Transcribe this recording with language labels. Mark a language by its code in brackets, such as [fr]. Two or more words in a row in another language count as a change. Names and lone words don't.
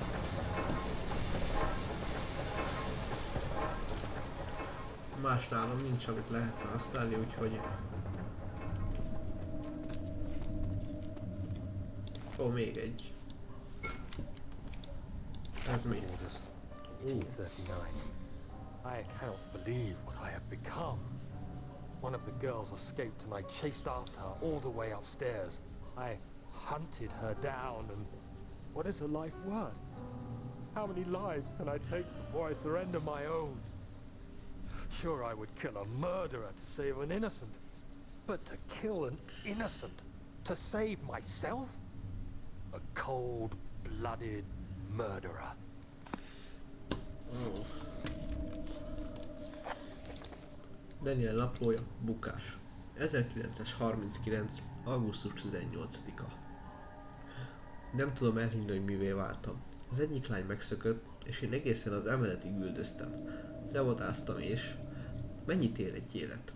[hu] Más nálam nincs, amit lehetne használni, úgyhogy... Ó, még egy. Ez mi? 1839. [en] I cannot believe what I have become. One of the girls escaped and I chased after her all the way upstairs. I hunted her down and what is her life worth? How many lives can I take before I surrender my own? Sure, I would kill a murderer to save an innocent. But to kill an innocent to save myself? A cold-blooded murderer. [hu] Oh. Daniel naplója, bukás. 1939. augusztus 18-a. Nem tudom elhinni, hogy mivé váltam. Az egyik lány megszökött, és én egészen az emeletig üldöztem. Levatáztam és... Mennyit ér egy élet?